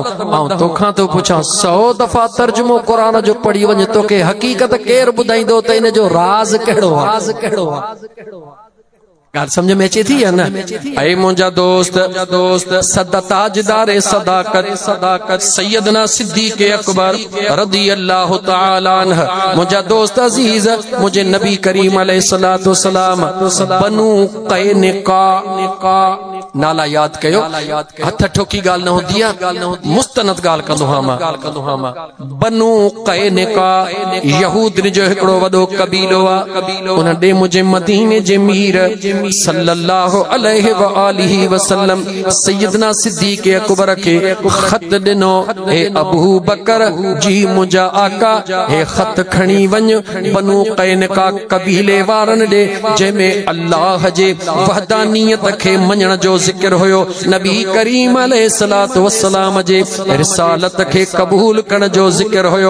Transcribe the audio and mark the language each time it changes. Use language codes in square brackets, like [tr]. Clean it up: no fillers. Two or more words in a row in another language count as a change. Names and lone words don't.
[sd] ऐं तोखां तो पुछां 100 दफ़ा तर्जुमो कुरान जो पढ़ी वञ तोखे हकीकत केर ॿुधाईंदो त इन जो राज़ कहिड़ो आहे। ॻाल्हि समझ में अचे थी या न? ऐ मुंहिंजा दोस्त ताजदारे सदाकत सैयदना सिद्दीक़ अकबर [ar] رضي الله تعالى عنه [sd] मुंहिंजा दोस्त अजीज मुझे नबी करीम [ar] عليه الصلاة والسلام [sd] बनु क़ैनुक़ा नाला याद कयो। हथ ठोकी ॻाल्हि न होंदी आहे मुस्तनद ॻाल्हि कंदो हां मां। बनु क़ैनुक़ा यहूद जो हिकड़ो वॾो कबीलो आहे। उन ॾे मुझे मदीने जे मीर [ar] صلى الله عليه وآله وسلم [sd] सैयदना सिद्दीक़ अकबर के खत दिनो हे अबू बकर जी मुंहिंजा आका हे खत खणी वञ बनु क़ैनुक़ा कबीले वारन ॾे जंहिंमें अल्लाह जे वहदानियत खे मञण जो जिक्र हुयो, नबी करीम [ar] عليه الصلاة والسلام [sd] जे रिसालत खे कबूल करण जो जिक्र हुयो।